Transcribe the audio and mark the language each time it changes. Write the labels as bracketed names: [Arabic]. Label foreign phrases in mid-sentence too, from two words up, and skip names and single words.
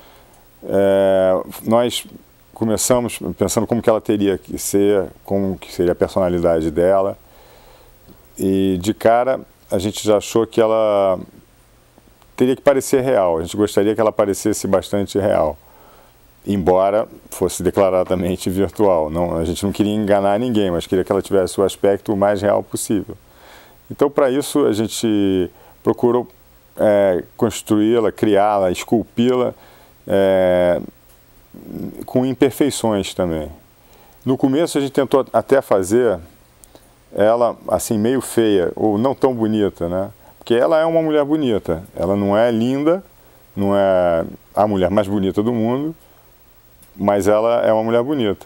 [Portuguese] Nós começamos pensando como que ela teria que ser, como que seria a personalidade dela, e de cara a gente já achou que ela teria que parecer real. A gente gostaria que ela parecesse bastante real, embora fosse declaradamente virtual. Não, a gente não queria enganar ninguém, mas queria que ela tivesse o aspecto o mais real possível. Então, para isso, a gente procurou construí-la, criá-la, esculpi-la com imperfeições também. No começo, a gente tentou até fazer ela assim meio feia, ou não tão bonita, né? Porque ela é uma mulher bonita, ela não é linda, não é a mulher mais bonita do mundo, mas ela é uma mulher bonita.